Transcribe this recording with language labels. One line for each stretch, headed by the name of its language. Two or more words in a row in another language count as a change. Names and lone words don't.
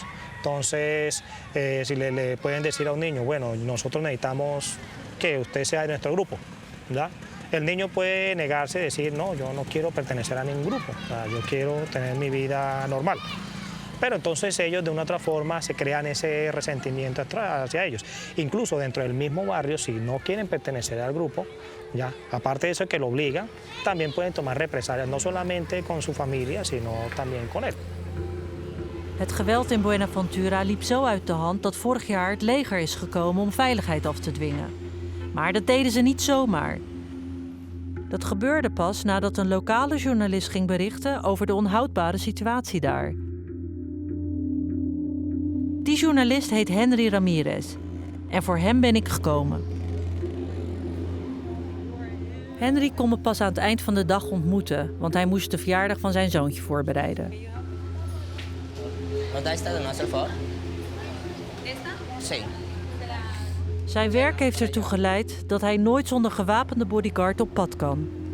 Spanish: Entonces, si le pueden decir a un niño, bueno, nosotros necesitamos que usted sea de nuestro grupo, ¿ya?, el niño puede negarse y decir, no, yo no quiero pertenecer a ningún grupo, o sea, yo quiero tener mi vida normal. Pero entonces ellos de una u otra forma se crean ese resentimiento hacia ellos. Incluso dentro del mismo barrio, si no quieren pertenecer al grupo, ya, aparte de eso que lo obligan, también pueden tomar represalias, no solamente con su familia, sino también con él.
Dutch: Het geweld in Buenaventura liep zo uit de hand dat vorig jaar het leger is gekomen om veiligheid af te dwingen. Maar dat deden ze niet zomaar. Dat gebeurde pas nadat een lokale journalist ging berichten over de onhoudbare situatie daar. Die journalist heet Henry Ramirez en voor hem ben ik gekomen. Henry kon me pas aan het eind van de dag ontmoeten, want hij moest de verjaardag van zijn zoontje voorbereiden.
Spanish: ¿Nos da esta de no hacer favor? Sí.
Dutch: Zijn werk heeft ertoe geleid dat hij nooit zonder gewapende bodyguard op pad kan.